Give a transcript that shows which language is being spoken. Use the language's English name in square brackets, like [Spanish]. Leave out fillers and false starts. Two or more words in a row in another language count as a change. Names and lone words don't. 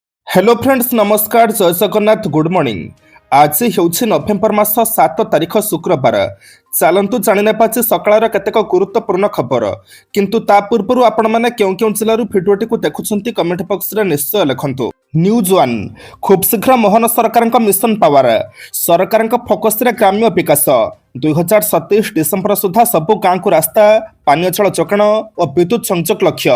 [English] hello friends [Hindi] नमस्कार जय जगन्नाथ [English] good morning. [Odia] आज ହେଉଛି ନଭେମ୍ବର ମାସ 7 ତାରିଖ ଶୁକ୍ରବାର। ଚାଲନ୍ତୁ ଜାଣିନେବା ଆଜି ସକାଳର କେତେକ ଗୁରୁତ୍ୱପୂର୍ଣ୍ଣ ଖବର। କିନ୍ତୁ ତା ପୂର୍ବରୁ ଆପଣମାନେ କେଉଁ କେଉଁ ଜିଲ୍ଲାରୁ ଭିଡ଼ିଓଟିକୁ ଦେଖୁଛନ୍ତି [English] comment boxରେ [Odia] ନିଶ୍ଚୟ ଲେଖନ୍ତୁ। ନ୍ୟୁଜ୍ ୱାନ୍ ଖୁବ୍ ଶୀଘ୍ର ମୋହନ ସରକାରଙ୍କ ମିଶନ ପାୱାର ସରକାରଙ୍କ ଫୋକସରେ ଗ୍ରାମ୍ୟ ବିକାଶ 2027 ଡିସେମ୍ବର ସୁଦ୍ଧା ସବୁ ଗାଁକୁ ରାସ୍ତା ପାନୀୟ ଜଳ ଯୋଗାଣ ଓ ବିଦ୍ୟୁତ୍ ସଂଯୋଗ ଲକ୍ଷ୍ୟ।